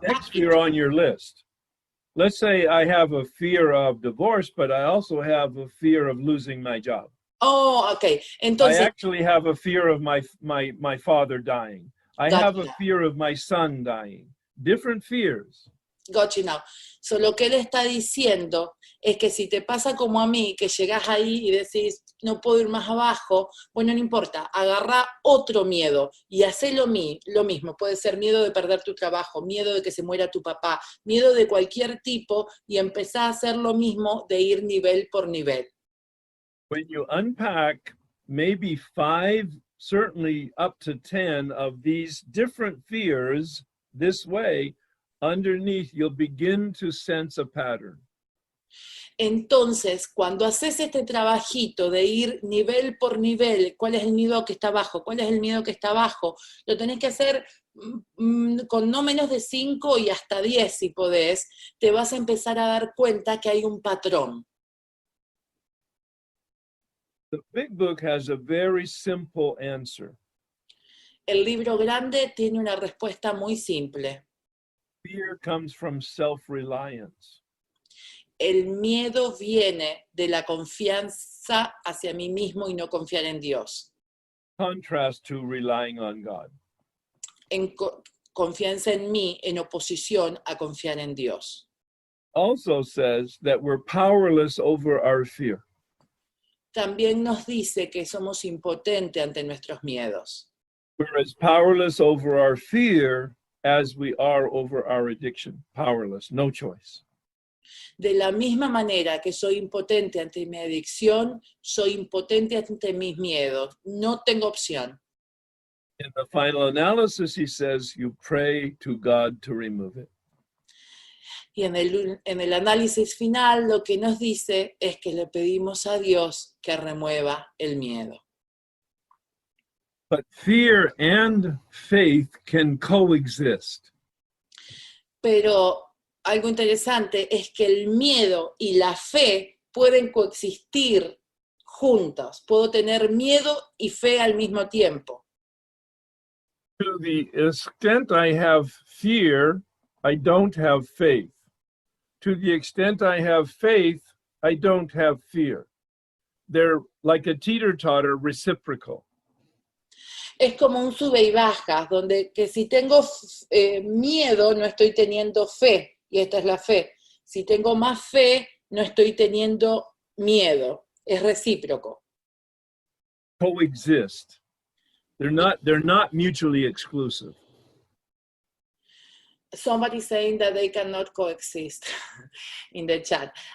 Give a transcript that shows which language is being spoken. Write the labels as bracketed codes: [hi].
[en] the next fear on your list. Let's say I have a fear of divorce, but I also have a fear of losing my job. Oh, okay. [es] Entonces, [en] I actually have a fear of my father dying. I have a fear of my son dying. Different fears. got you now. [es] So, lo que él está diciendo es que si te pasa como a mí, que llegás ahí y decís, no puedo ir más abajo, bueno, no importa, agarra otro miedo y hacé lo mismo. Puede ser miedo de perder tu trabajo, miedo de que se muera tu papá, miedo de cualquier tipo, y empezá a hacer lo mismo de ir nivel por nivel. [en] When you unpack maybe 5, certainly up to 10 of these different fears this way, underneath you'll begin to sense a pattern. [es] Entonces, cuando haces este trabajito de ir nivel por nivel, ¿cuál es el miedo que está abajo? ¿Cuál es el miedo que está abajo? Lo tenés que hacer con no menos de 5 y hasta 10 si podés. Te vas a empezar a dar cuenta que hay un patrón. [en] The big book has a very simple answer. [es] El libro grande tiene una respuesta muy simple. [en] Fear comes from self-reliance. [es] El miedo viene de la confianza hacia mí mismo y no confiar en Dios. [en] Contrast to relying on God. [es] En confianza en mí en oposición a confiar en Dios. [en] Also says that we're powerless over our fear. [es] También nos dice que somos impotentes ante nuestros miedos. [en] We're as powerless over our fear as we are over our addiction. Powerless, no choice. [es] De la misma manera que soy impotente ante mi adicción, soy impotente ante mis miedos. No tengo opción. [en] In the final analysis, he says, you pray to God to remove it. [es] Y en el análisis final lo que nos dice es que le pedimos a Dios que remueva el miedo. [en] But fear and faith can coexist. [es] Pero algo interesante es que el miedo y la fe pueden coexistir juntos. Puedo tener miedo y fe al mismo tiempo. [en] To the extent I have fear, I don't have faith. To the extent I have faith, I don't have fear. They're like a teeter-totter, reciprocal. [es] Es como un sube y bajas, donde que si tengo miedo no estoy teniendo fe, y esta es la fe. Si tengo más fe, no estoy teniendo miedo. Es recíproco. [en] Coexist. They're not mutually exclusive. Somebody saying that they cannot coexist in the chat.